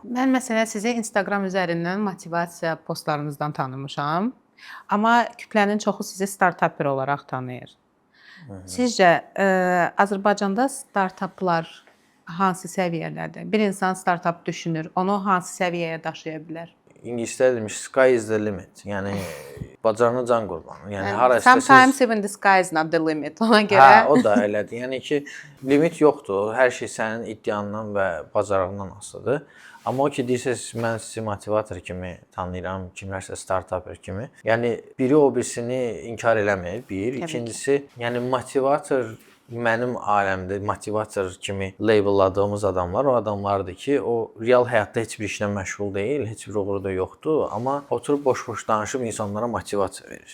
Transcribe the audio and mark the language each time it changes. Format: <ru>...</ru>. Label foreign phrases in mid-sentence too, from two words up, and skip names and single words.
<az>Mən məsələn sizi Instagram üzərindən motivasiya postlarınızdan tanımışam. Amma kütlənin çoxu sizi startapper olaraq tanıyır. Sizcə Azərbaycanda startaplar hansı səviyyədədir? Bir insan startap düşünür, onu hansı səviyyəyə daşıya bilər? İngilisdə demiş</az> <en>sky is the limit.</en> <az>Yəni bacarına can qurban. Yəni hara</az> <en>sometimes even the sky is not the limit.</en> <az>Ona görə hə, o da elədir. Yəni ki, limit yoxdur. Hər şey sənin iddiandan və bacarığından asılıdır. Amma o ki deyirsiniz, mən sizi motivator kimi tanıyıram, kimlərsə startapper kimi. Yəni biri o birisini inkar eləmir. Bir, ikincisi, yəni motivator mənim aləmdə motivator kimi labelladığımız adamlar o adamlardır ki, o real həyatda heç bir işlə məşğul deyil, heç bir uğuru da yoxdur, amma oturub boş-boş danışıb insanlara motivasiya verir.</az>